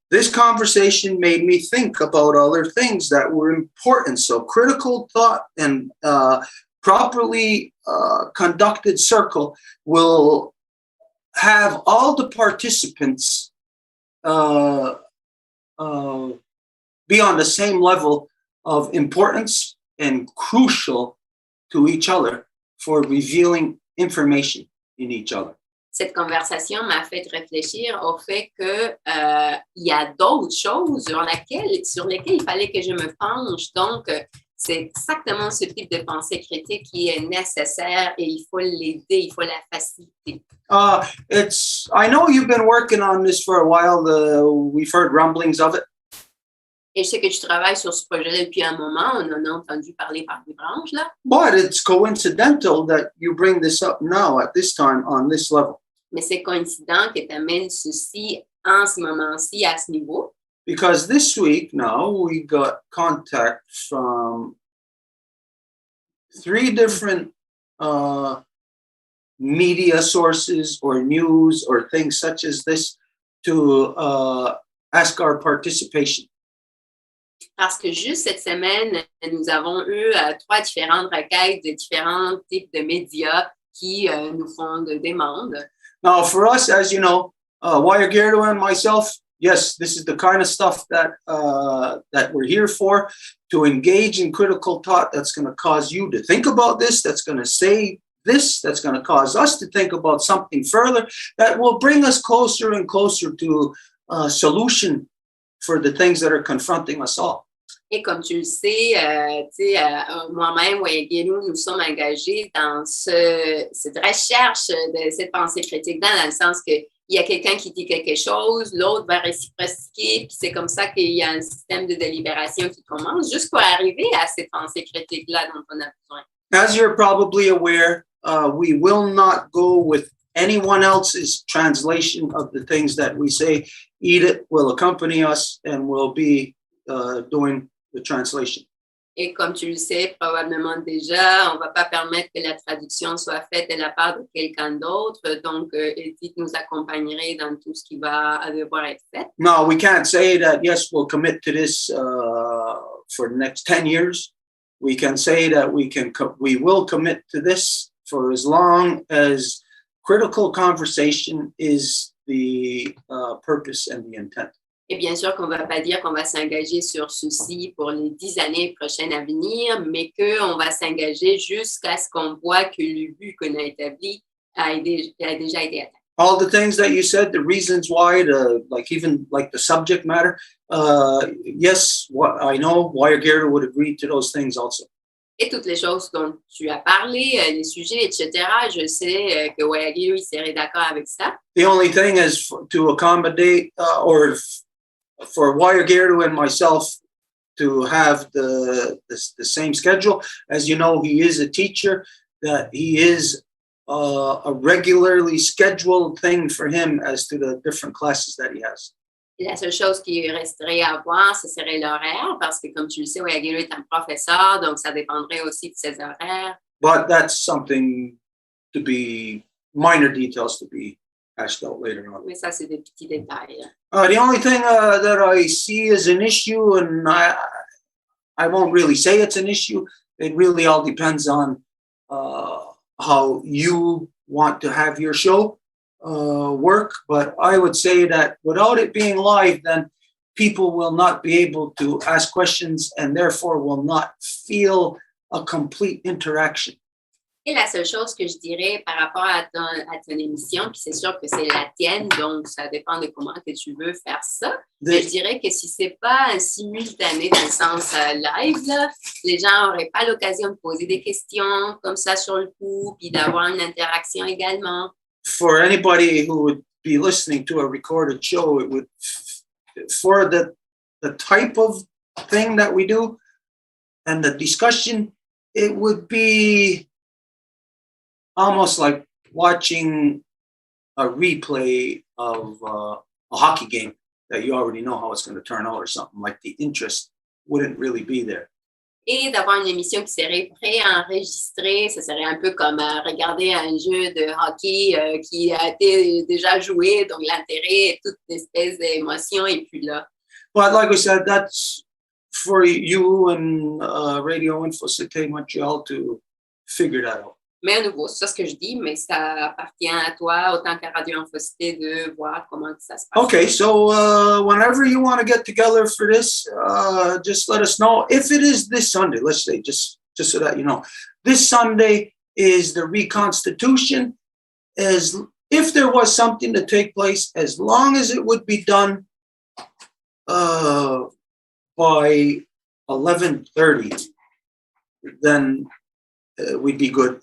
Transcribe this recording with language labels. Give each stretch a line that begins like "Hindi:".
English: This conversation made me think about other things that were important. So critical thought and properly conducted circle will have all the participants be on the same level of importance and crucial to each other for revealing information in each other.
French: Cette conversation m'a fait réfléchir au fait que il y a d'autres choses sur lesquelles il fallait que je me penche. Donc, c'est exactement ce type de pensée critique qui est nécessaire et il faut l'aider, il faut la faciliter.
English: I know you've been working on this for a while. We've heard rumblings of it.
French: Et je sais que tu travailles sur ce projet depuis un moment. On en a entendu parler par des branches, là.
English: But it's coincidental that you bring this up now at this time on this level.
French: Mais c'est coïncident que tu amènes ceci en ce moment-ci à ce niveau.
English: Because this week now we got contact from 3 different media sources or news or things such as this to ask our participation.
French: Parce que juste cette semaine, nous avons eu 3 différentes requêtes de différents types de médias qui nous font des demandes.
English: Now, for us, as you know, Wire and myself, yes, this is the kind of stuff that we're here for, to engage in critical thought that's going to cause you to think about this, that's going to say this, that's going to cause us to think about something further, that will bring us closer and closer to a solution for the things that are confronting us all.
French: Et comme tu le sais, moi-même, Voyez, nous sommes engagés dans cette recherche de cette pensée critique dans le sens qu'il y a quelqu'un qui dit quelque chose, l'autre va réciproquer, puis c'est comme ça qu'il y a un système de délibération qui commence, juste pour arriver à cette pensée critique-là dont on a besoin.
English: As you're probably aware, we will not go with anyone else's translation of the things that we say. Edith will accompany us and will be doing the translation.
French: Et comme tu le sais probablement déjà, on ne va pas permettre que la traduction soit faite de la part de quelqu'un d'autre. Donc, Edith nous accompagnerait dans tout ce qui va devoir être fait.
English: No, we can't say that, yes, we'll commit to this for the next 10 years. We can say that we will commit to this for as long as critical conversation is the purpose and the intent.
French: Et bien sûr qu'on ne va pas dire qu'on va s'engager sur ceci pour les 10 années prochaines à venir, mais qu'on va s'engager jusqu'à ce qu'on voit que le but qu'on a établi a déjà été atteint.
English: All the things that you said, the reasons why, even the subject matter, yes, what I know, Wire would agree to those things also.
French: Et toutes les choses dont tu as parlé, les sujets, etc., je sais que Voyez, il serait d'accord avec ça.
English: The only thing is to accommodate or for Wire and myself to have the same schedule. As you know, he is a teacher, that he is a regularly scheduled thing for him as to the different classes that he has.
French: Et la seule chose qui resterait à voir, ce serait l'horaire, parce que comme tu le sais, Voyez est un professeur, donc ça dépendrait aussi de ses horaires.
English: But that's something to be, minor details to be hashed out later on.
French: Mais ça, c'est des petits détails.
English: The only thing that I see as an issue, and I won't really say it's an issue, it really all depends on how you want to have your show work. But I would say that without it being live, then people will not be able to ask questions and therefore will not feel a complete interaction.
French: Et la seule chose que je dirais par rapport à ton émission, puis c'est sûr que c'est la tienne, donc ça dépend de comment que tu veux faire ça, mais je dirais que si c'est pas un simultané dans le sens live, là, les gens n'auraient pas l'occasion de poser des questions comme ça sur le coup, puis d'avoir une interaction également.
English: For anybody who would be listening to a recorded show, it would, for the type of thing that we do and the discussion, it would be almost like watching a replay of a hockey game that you already know how it's going to turn out or something. Like the interest wouldn't really be there.
French: Et d'avoir une émission qui serait préenregistrée, ça serait un peu comme regarder un jeu de hockey qui a été déjà joué, donc l'intérêt et toute espèce d'émotion et puis là.
English: But like I said, that's for you and Radio Info Cité Montréal to figure that out.
French: Mais à nouveau, c'est ça ce que je dis, mais ça appartient à toi, autant qu'à Radio Infocité, de voir comment ça se passe.
English: Okay, so whenever you want to get together for this, just let us know. If it is this Sunday, let's say, just so that you know, this Sunday is the reconstitution. As if there was something to take place, as long as it would be done by 11:30, then we'd be good.